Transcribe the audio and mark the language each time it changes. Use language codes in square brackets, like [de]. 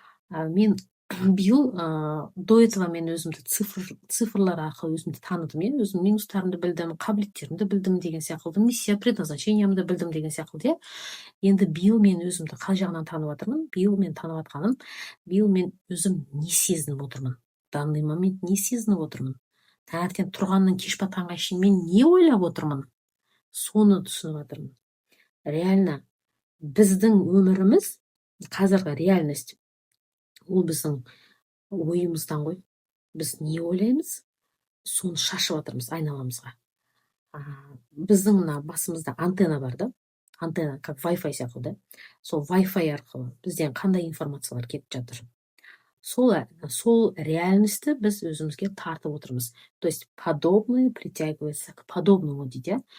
[kk] Мен биыл до этого мен өзімді цифрлар арқылы өзімді таныдым, өзімнің минустарымды білдім, қабілеттерімді білдім деген сияқты, миссия предназначениямды білдім деген сияқты. Енді биыл мен өзімді қай жағынан танып жатырмын? Биыл мен танып жатқаным, биыл мен өзім не сезініп отырмын? Данный момент не сезініп отырмын? Таңертең тұрғаннан кеш батқанға шейін мен не ойлап отырмын? Соны түсініп жатырмын. Реально біздің өміріміз, қазіргі реальность, ол біздің ойымыздан ғой. Біз не ойлаймыз, соны шашып жатырмыз айналамызға. Біздің мына басымызда антенна бар да, антенна как Wi-Fi сияқты да. Сол Wi-Fi арқылы бізден қандай информациялар кетіп жатыр. Сол реальностьті біз өзімізге тартып отырмыз. [ru] То есть подобное притягивается к подобному дейді.